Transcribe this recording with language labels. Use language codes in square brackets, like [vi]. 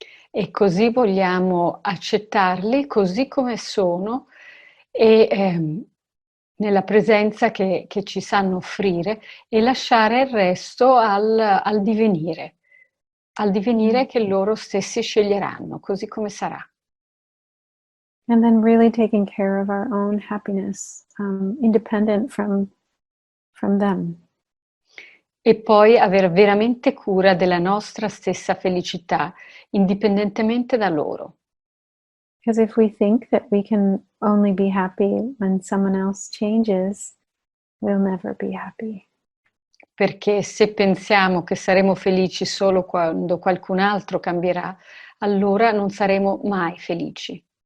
[it] E così vogliamo accettarli così come sono e nella presenza che ci sanno offrire e lasciare il resto al divenire che loro stessi sceglieranno, così come sarà. [en] And then really taking care of our own happiness, independent from them. [it] E poi avere veramente cura della nostra stessa felicità, indipendentemente da loro. [en] Because if we think that we can only be happy when someone else changes, we'll never be happy. [it] Perché se pensiamo che saremo felici solo quando qualcun altro cambierà, allora non saremo mai felici.